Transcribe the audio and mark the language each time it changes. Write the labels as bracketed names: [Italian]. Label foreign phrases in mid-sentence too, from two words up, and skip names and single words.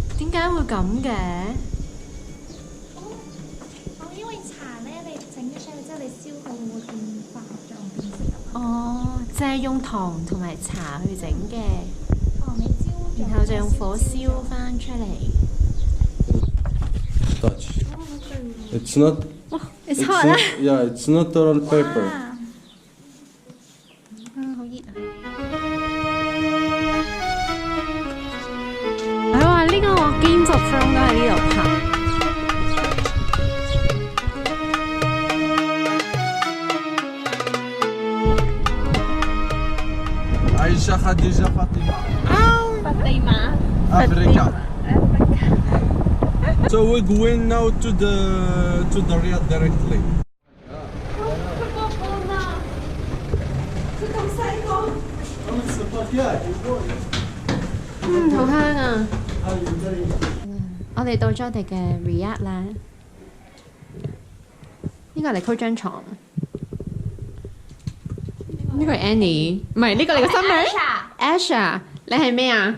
[Cantonese] 點解會咁嘅？因為茶咧，你整咗上去之後，你燒佢會變化學狀變色啊嘛。哦，就係用糖同埋茶去整嘅，糖你焦咗，然後就用火燒翻出嚟。 [English] Touch. It's not. It's hot 啦。 Yeah, it's natural paper. [Cantonese] 好熱啊！佢話呢個 Game of Thrones 都喺呢度拍。 Aisha, Khadija, Fatima. Fatima. Africa. [English] So we're going now to the Riyadh directly. [Cantonese] 好香啊！我哋到咗我哋嘅 Riyadh 啦。呢個係 Nicole 張床。呢個係 Annie， 唔係呢個你個新名 Asha， 你係咩啊？